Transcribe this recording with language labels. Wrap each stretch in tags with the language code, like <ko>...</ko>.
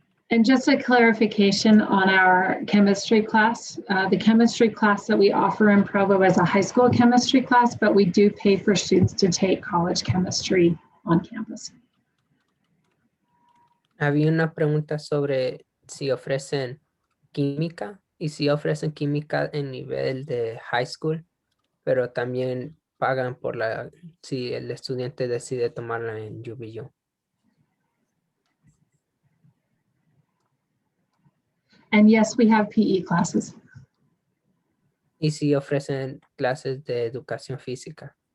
<en>And just a clarification on our chemistry class. The chemistry class that we offer in Provo is a high school chemistry class, but we do pay for students to take college chemistry on campus.</en> <es>Había una pregunta sobre si ofrecen química y si ofrecen química en nivel de high school, pero también pagan por si el estudiante decide tomarla en UVU.</es> <en>And yes, we have PE classes.</en> <es>Y si ofrecen clases de educación física.</es>